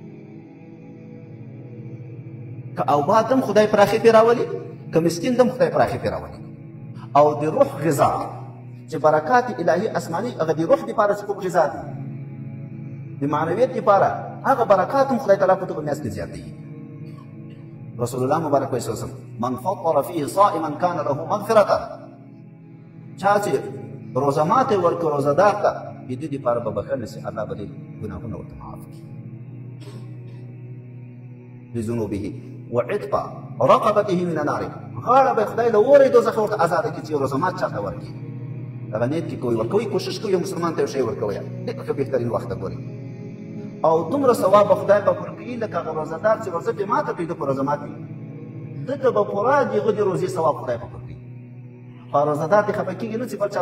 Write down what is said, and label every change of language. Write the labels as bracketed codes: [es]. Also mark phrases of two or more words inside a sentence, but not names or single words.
[ps] که اوبات هم خدای پراخي پرې راولي که مسکین هم خدای پراخي پرې راولي او د روح غذا چې برکات الهي اسماني هغه د روح دپاره چې کوم غذا دي د معنویت دپاره هغه برکات هم خدای تعالی په دغه میاشت کې زیاتوي رسول الله مبارک صلی الله علیه وسلم [ar] من فطر فيه صائما كان له مغفرة [ps] چا چې روزه ماته ورکړه روزهدار ته د دې دپاره به بښنه شي الله به دې ګناهونه ورته معاف کړي [ar] لذنوبه وعتق رقبته من النار [ps] غاړه به خدای له اور دوزخ ورته ازاده کړي چې روزه مات چاته ورکړي دغه نیت کې کوئ ورکوئ کوشش کوئ یو مسلمان ته یو شی ورکوئ ډېر ښه بهترین وخت ته ګورئ او دومره ثواب به خدای پاک ورکوي لکه هغه روزهدار چې روزه پرې ماته کړي ده په روزه ماتې ده ته به پوره د هغه د روزې ثواب خدای پاک ورکوي خو روزهدار دې خفه کېږي نه چې بل چا